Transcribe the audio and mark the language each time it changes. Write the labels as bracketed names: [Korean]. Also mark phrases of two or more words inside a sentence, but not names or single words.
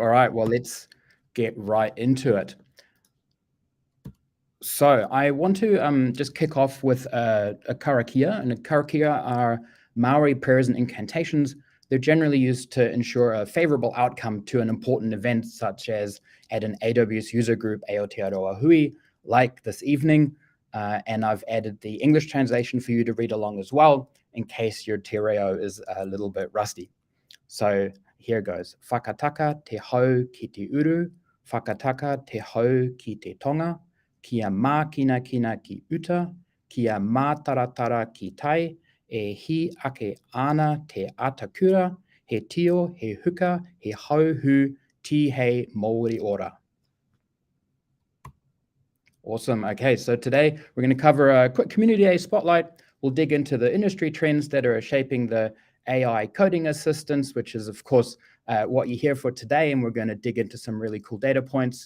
[English] All right, well, let's get right into it. So I want to just kick off with a karakia, and a karakia are Maori prayers and incantations. They're generally used to ensure a favorable outcome to an important event, such as at an AWS user group, Aotearoa Hui, like this evening. And I've added the English translation for you to read along as well, in case your [Māori] te reo [English] is a little bit rusty. So here goes. [Māori] Whakataka te hau ki te uru, whakataka te hau ki te tonga, kia mākina kina ki uta, kia mātaratara ki tai, e hi ake ana te atakura, he tio, he huka, he hauhu, ti hei Māori ora. [English] Awesome. Okay, so today we're going to cover a quick Community Day spotlight. We'll dig into the industry trends that are shaping the AI coding assistance, which is, of course, what you're here for today, and we're going to dig into some really cool data points.